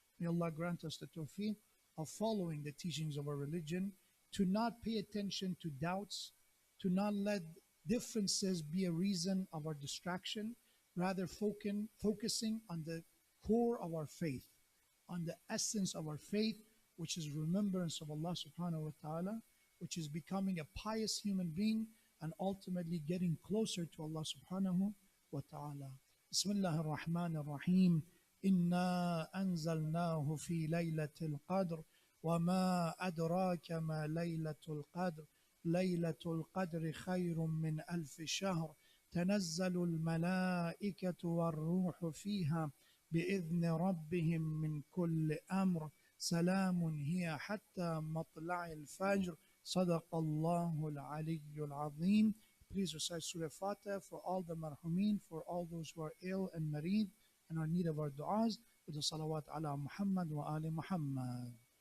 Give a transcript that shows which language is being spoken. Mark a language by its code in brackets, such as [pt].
[en] May Allah grant us the tawfiq of following the teachings of our religion, to not pay attention to doubts, to not let differences be a reason of our distraction, rather focusing on the core of our faith, on the essence of our faith, which is remembrance of Allah subhanahu wa ta'ala, which is becoming a pious human being and ultimately getting closer to Allah subhanahu wa ta'ala. Bismillah ar-Rahman ar-Rahim. [ar] إنا أنزلناه في ليلة القدر وما أدراك ما ليلة القدر ليلة القدر خير من ألف شهر تنزل الملائكة والروح فيها بإذن ربهم من كل أمر سلام هي حتى مطلع الفجر صدق الله العلي العظيم. [en] Please recite Surah Fatiha for all the marhumin, for all those who are ill and marid and are in need of our du'as, with the salawat ala Muhammad wa ali Muhammad.